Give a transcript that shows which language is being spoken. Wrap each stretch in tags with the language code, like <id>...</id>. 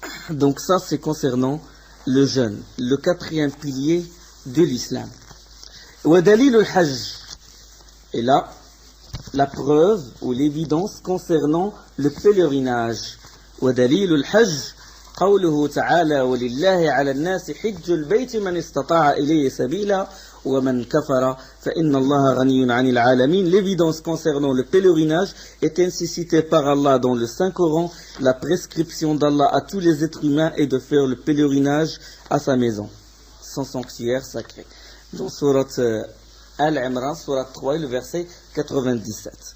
<fr>Donc ça, c'est concernant le jeûne, le quatrième pilier de l'islam.</fr> <ar>Wa dalil al-hajj.</ar> <fr>Et là, la preuve ou l'évidence concernant le pèlerinage.</fr> <ar>ودليل الحج قوله تعالى ولله على الناس حج البيت من استطاع إليه سبيلا ومن كفر فإن الله غني عن العالمين.</ar> <fr>L'évidence concernant le pèlerinage est ainsi citée par Allah dans le Saint-Coran. La prescription d'Allah à tous les êtres humains est de faire le pèlerinage à sa maison, son sanctuaire sacré. Dans Surat Al-Imran, Surat 3, le verset 97.</fr>